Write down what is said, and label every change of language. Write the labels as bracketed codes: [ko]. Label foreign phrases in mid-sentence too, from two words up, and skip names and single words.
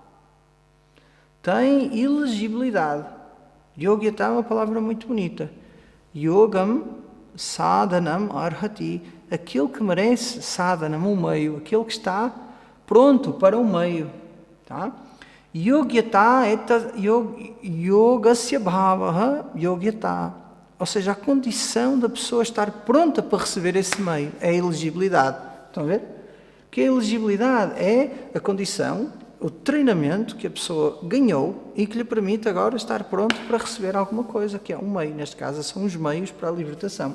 [pt] Tem elegibilidade. Yogyata é uma palavra muito bonita. [sa] Yogam Sadhanam Arhati, [pt] aquele que merece sadhanam, o meio, aquele que está pronto para o meio. Tá? [sa] Yogyata é yogasya bhavaha yogyata, [pt] ou seja, a condição da pessoa estar pronta para receber esse meio, é a elegibilidade. Estão a ver? Que a elegibilidade é a condição, o treinamento que a pessoa ganhou e que lhe permite agora estar pronto para receber alguma coisa, que é um meio. Neste caso, são os meios para a libertação.